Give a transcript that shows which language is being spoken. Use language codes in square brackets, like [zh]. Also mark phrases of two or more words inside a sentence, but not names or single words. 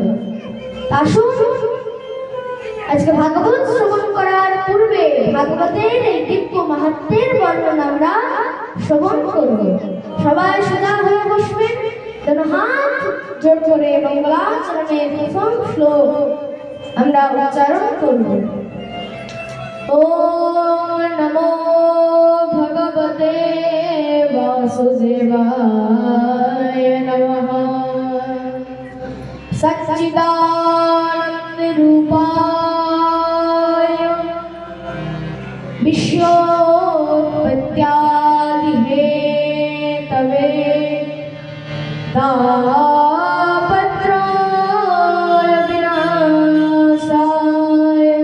[bn] আসুন আজকে ভাগবত শ্রবণ করার পূর্বে ভাগবতের এই দিব্য মাহাত্ম্যের বর্ণনা আমরা শ্রবণ করব। সবাই সোজা হয়ে বসবেন, যেন হাত জোড় করে মঙ্গলাচরণে প্রথম শ্লোক আমরা উচ্চারণ করব। [sa] ওম নমো ভগবতে বাসুদেবায় নমঃ। সচ্চিদানন্দ রূপায় বিশ্বোৎপত্ত্যাদি হেতবে তাপত্রয় বিনাশায়